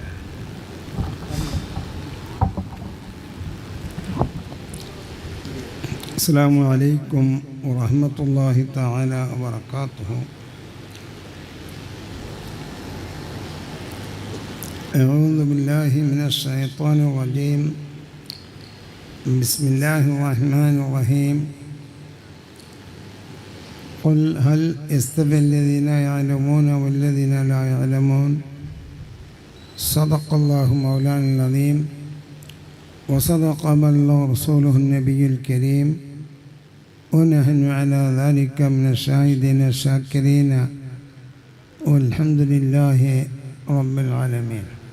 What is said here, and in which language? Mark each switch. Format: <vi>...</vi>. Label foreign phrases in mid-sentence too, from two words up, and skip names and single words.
<ar>السلام عليكم ورحمة الله تعالى وبركاته. أعوذ بالله من الشيطان الرجيم. بسم الله الرحمن الرحيم. قل هل يستوي الذين يعلمون والذين لا يعلمون صدق الله مولانا العظيم وصدق بلغ رسوله النبي الكريم ونحن على ذلك من الشاهدين الشاكرين والحمد لله رب العالمين.</ar>